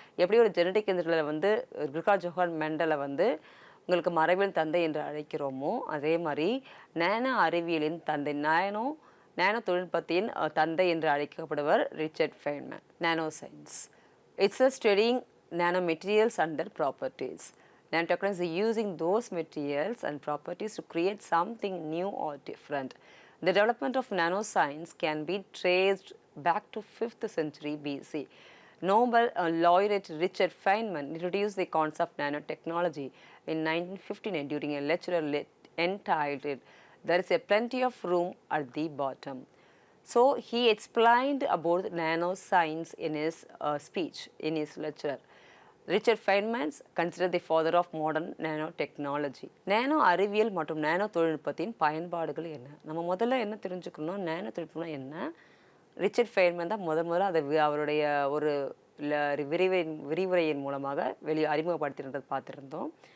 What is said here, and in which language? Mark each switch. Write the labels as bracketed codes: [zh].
[ta] எப்படி ஒரு genetic இன்ஜினியரில் regard Johann மெண்டலை உங்களுக்கு மரபியல் தந்தை என்று அழைக்கிறோமோ, அதே மாதிரி நேனோ அறிவியலின் தந்தை, நேனோ தொழில்நுட்பத்தின் தந்தை என்று அழைக்கப்படுவர் Richard Feynman. [en] Nano science it's studying nano materials and their properties. Nanotechnology is using those materials and properties to create something new or different. The development of nanoscience can be traced back to 5th century BC. Nobel laureate Richard Feynman introduced the concept of nanotechnology in 1959 during a lecture entitled "There is a plenty of room at the bottom." So he explained about nanoscience in his speech in his lecture. Richard Feynman consider the father of modern nano technology. [ta] Nano அறிவியல் மற்றும் nano தொழில்நுட்பத்தின் பயன்பாடுகள் என்ன? நம்ம முதல்ல என்ன தெரிஞ்சுக்கணும், nano தொழில்நுட்பம்னா என்ன? ரிச்சர்ட் ஃபெய்ன்மேன் தான் முதல்ல அதை அவருடைய ஒரு விரிவுரையின் மூலமாக அறிமுகப்படுத்தினதை பார்த்துருந்தோம்.